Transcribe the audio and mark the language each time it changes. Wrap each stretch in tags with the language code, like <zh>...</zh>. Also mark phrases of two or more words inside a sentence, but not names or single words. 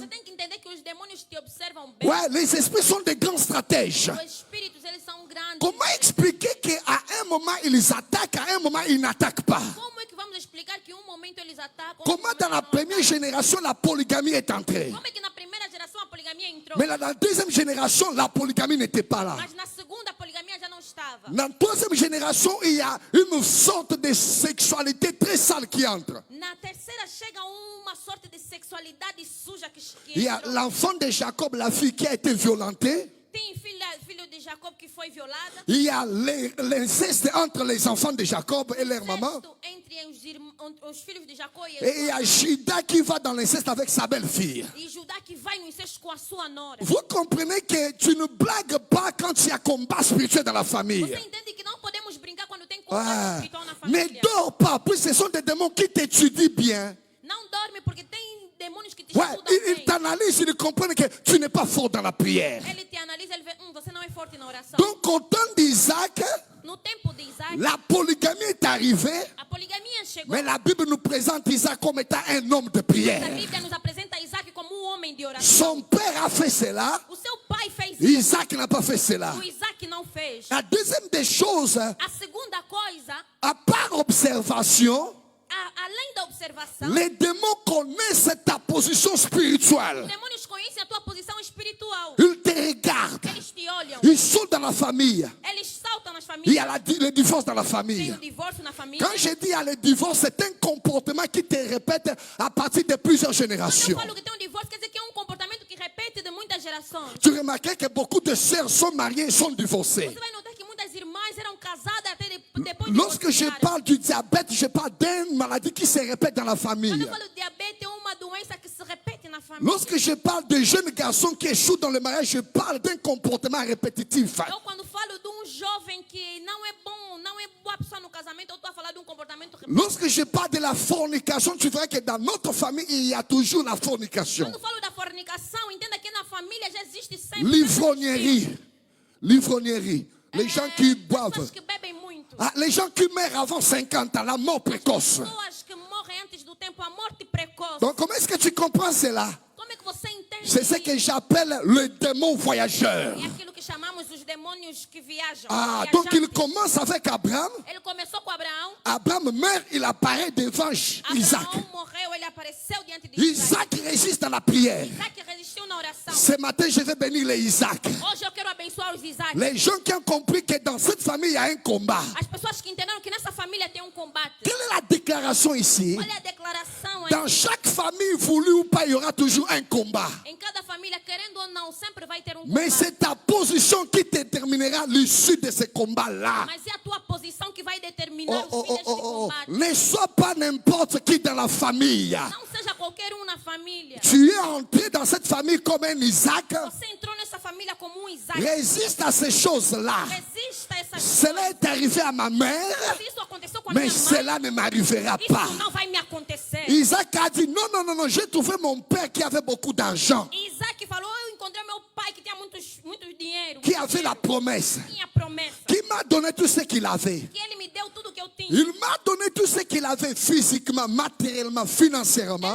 <pt>Você tem que entender que os demônios te observam bem.</pt> <fr>Ouais, les esprits sont des grands stratèges.</fr> <pt>Os espíritos, eles são grandes.</pt> <fr>Comment expliquer qu'à un moment ils attaquent, à un moment ils n'attaquent pas?</fr> <pt>Como é que vamos explicar que um momento eles atacam?</pt> <fr>Comment dans la première génération la polygamie est entrée?</fr> <pt>Como é que na primeira geração a poligamia entrou?</pt> <fr>Mais dans la deuxième génération, la polygamie n'était pas là.</fr> <pt>Mas na segunda a poligamia já não estava.</pt> <fr>Dans la troisième génération, il y a une sorte de sexualité très sale qui entre.</fr> <pt>Na terceira chega uma sorte de sexualidade suja que</pt> <fr>Il y a</fr> <pt>entrou.</pt> <fr>l'enfant de Jacob, la fille qui a été violentée.</fr> <pt>Tem filho de Jacob que foi violada.</pt> <fr>Il y a l'inceste entre les enfants de Jacob et leur maman.</fr> <pt>Incesto entre os filhos de Jacó e</pt> <fr>Et il y a Judas qui va dans l'inceste avec sa belle-fille.</fr> <pt>E Judá que vai no incesto com a sua nora.</pt> <fr>Vous comprenez que tu ne blagues pas quand il y a combat spirituel dans la famille.</fr> <pt>Você entende que não podemos brincar quando tem combate Ah, espiritual na</pt> <fr>ne</fr> <pt>família.</pt> <fr>dors pas, puis ce sont des démons qui t'étudient bien.</fr> <pt>Não dorme porque tem demônios que te</pt> <fr>Ouais,</fr> <pt>estudam</pt> <fr>ils</fr> <pt>bem.</pt> <fr>t'analysent, ils comprennent que tu n'es pas fort dans la prière.</fr> <pt>Ele te analisa, ele vê, você não é forte na oração.</pt> <fr>Donc au temps d'Isaac,</fr> <pt>No tempo de Isaac,</pt> <fr>la polygamie est arrivée,</fr> <pt>a poligamia chegou.</pt> <fr>mais la Bible nous présente Isaac comme étant un homme de</fr> <pt>A</pt> <fr>prière.</fr> <pt>Bíblia nos apresenta Isaac como homem de oração.</pt> <fr>Son père a fait cela,</fr> <pt>O seu pai fez isso.</pt> <fr>Isaac n'a pas fait cela.</fr> <pt>O Isaac não fez.</pt> <fr>La deuxième des choses,</fr> <pt>A segunda coisa,</pt> <fr>à part observation,</fr> <pt>além da observação,</pt> <fr>les démons connaissent ta position spirituelle.</fr> <pt>os demônios conhecem a tua posição espiritual.</pt> <fr>Ils te regardent.</fr> <pt>Eles te olham.</pt> <fr>Ils sont dans la famille.</fr> <pt>Eles saltam nas</pt> <fr>Il y a</fr> <pt>famílias.</pt> <fr>le divorce dans la</fr> <pt>Tem</pt> <fr>famille.</fr> <pt>o divórcio na família.</pt> <fr>Quand je dis il y a le divorce, c'est un comportement qui te répète à partir de plusieurs</fr> <pt>Quando eu</pt> <fr>générations.</fr> <pt>falo que tem um divórcio, quer dizer que é um comportamento que repete de muitas gerações.</pt> <fr>Tu remarquais que beaucoup de sœurs sont mariées et sont divorcées.</fr> <pt>Você vai notar que muitas irmãs eram casadas até depois de</pt> <fr>Lorsque je</fr> <pt>divorciarem.</pt> <fr>parle du diabète, je parle d'une maladie qui se répète dans la</fr> <pt>Quando</pt> <fr>famille.</fr> <pt>eu falo de diabetes, é uma doença que se repete na família.</pt> <fr>Lorsque je parle de jeunes garçons qui échouent dans le mariage, je parle d'un comportement répétitif.</fr> <pt>Eu quando falo de um jovem que não é bom, não é boa pessoa no casamento, eu estou a falar de um comportamento repetitivo.</pt> <fr>Lorsque je parle de la fornication, tu verras que dans notre famille, il y a toujours la fornication.</fr> <pt>Quando falo da fornicação, entenda que na família já existe sempre</pt> <fr>L'ivrognerie. L'ivrognerie. Les gens qui boivent.</fr> <pt>pessoas que bebem muito.</pt> <fr>Ah, les gens qui meurent avant 50 ans, la mort précoce.</fr> <pt>Pessoas que morrem antes do tempo, a morte precoce.</pt> <fr>Donc comment est-ce que tu comprends cela?</fr> <pt>Como é que você entende</pt> <fr>C'est ce</fr> <pt>isso?</pt> <fr>que j'appelle le démon voyageur.</fr> <pt>É aquilo que chamamos os demônios que viajam.</pt> <fr>Ah, donc il</fr> <pt>viajantes.</pt> <fr>commence avec Abraham.</fr> <pt>Ele começou com Abraão.</pt> <fr>Abraham meurt, il apparaît devant Isaac.</fr> <pt>Abraão morreu, ele apareceu diante de Isaac.</pt> <fr>Isaac résiste à la prière.</fr> <pt>Isaac resistiu na oração.</pt> <fr>Ce matin, je vais bénir les Isaac.</fr> <pt>Hoje eu quero abençoar os Isaac.</pt> <fr>Les gens qui ont compris que dans cette famille, il y a un combat.</fr> <pt>As pessoas que entenderam que nessa família tem um combate.</pt> <fr>Quelle est la déclaration ici?</fr> <pt>Olha a declaração aí.</pt> <fr>Dans chaque famille, voulu ou pas, il y aura toujours un combat.</fr> <pt>Em cada família, querendo ou não, sempre vai ter um</pt> <fr>Mais</fr> <pt>combate.</pt> <fr>c'est ta position qui déterminera l'issue de ce combat-là.</fr> <pt>Mas é a tua posição que vai determinar o fim deste combate.</pt> <fr>Ne sois pas n'importe qui dans la famille.</fr> <pt>Não seja qualquer um na família.</pt> <fr>Tu es entré dans cette famille comme un Isaac.</fr> <pt>Você entrou nessa família como um Isaac.</pt> <fr>Résiste à ces choses-là.</fr> <pt>Resista a essas</pt> <fr>Cela est arrivé à ma mère.</fr> <pt>coisas. Isso aconteceu com com a</pt> <fr>Mais</fr> <pt>minha mãe,</pt> <fr>cela ne m'arrivera pas.</fr> <pt>isso não vai me acontecer.</pt> <fr>Isaac a dit, non, non, non, non, j'ai trouvé mon père qui avait beaucoup d'argent,</fr> <pt>Isaac falou, eu encontrei meu pai que tinha muito dinheiro.</pt> <fr>qui avait la promesse,</fr> <pt>Tinha promessa.</pt> <fr>qui m'a donné tout ce qu'il avait.</fr> <pt>Que ele me deu tudo que eu tinha.</pt> <fr>Il m'a donné tout ce qu'il avait physiquement, matériellement, financièrement.</fr>